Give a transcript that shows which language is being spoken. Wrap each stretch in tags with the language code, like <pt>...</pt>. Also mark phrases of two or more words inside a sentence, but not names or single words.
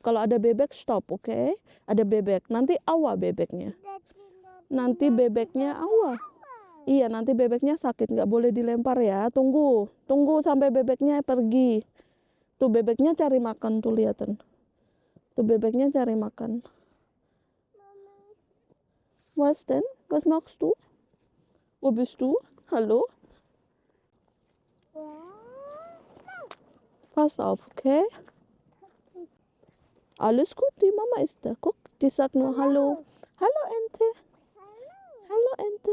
<id>Kalau ada bebek stop, oke? Ada bebek, nanti awa bebeknya. Nanti bebeknya awa. Iya, nanti bebeknya sakit, nggak boleh dilempar ya. Tunggu sampai bebeknya pergi. Tuh bebeknya cari makan, tuh lihatan. Tuh bebeknya cari makan.</id> <de>Was denn? Was machst du? Wo bist du? Hallo? Pass auf, okay? Alles gut, die Mama ist da. Guck, die sagt nur Hallo. Hallo Ente. Hallo Ente.</de>